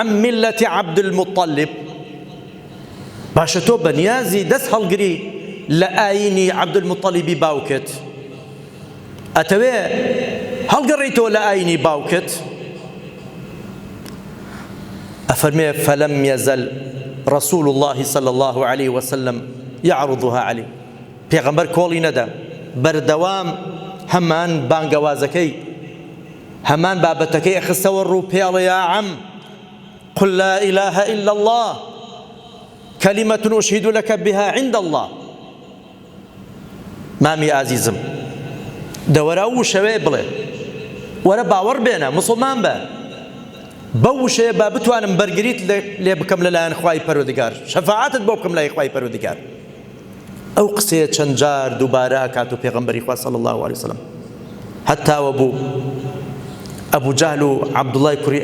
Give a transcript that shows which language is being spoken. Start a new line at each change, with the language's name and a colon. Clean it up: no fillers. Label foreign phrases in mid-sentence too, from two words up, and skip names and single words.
Central Kurdish: میلەتی عەبدولموطەلیب باشە تۆ بەنیازی دەست هەڵگری لە ئاینی عەبدولموطەلیبی باوکت ئەتەوێ هەڵگەڕێیتەوە لە ئاینی باوکت ئەفەرمێ
Arabic: فەلەم یەزەل رسول الله صلى الله عليه وسلم يعرضها عليه
Central Kurdish: پیغمبر کۆڵی نەدا بەردەوام هەمان بانگەوازەکەی هەمان بابەتەکەی ئەخستەوە ڕوو پێڵێ
Arabic: یا عەم قل لا إله إلا الله كلمة أشهد لك بها عند الله
Central Kurdish: مامی ئازیزم دەوەرە و شەوێ بڵێ وەرە باوەڕ بێنە مسڵمان بە بەو وشەیە با بتوانم بەرگریت لێ بکەم لەلایەن خوای پەروەردگار شەفاعەتت بۆ بکەم لای خوای پەروەردگار ئەو قسەیە چەند جار دووبارە ئەکات و پێغەمبەری خوا
Arabic: صلی الله عليه وسلم
Central Kurdish: هەتاوە بوو ئەبوو جەهل و عەبدوڵای کوڕی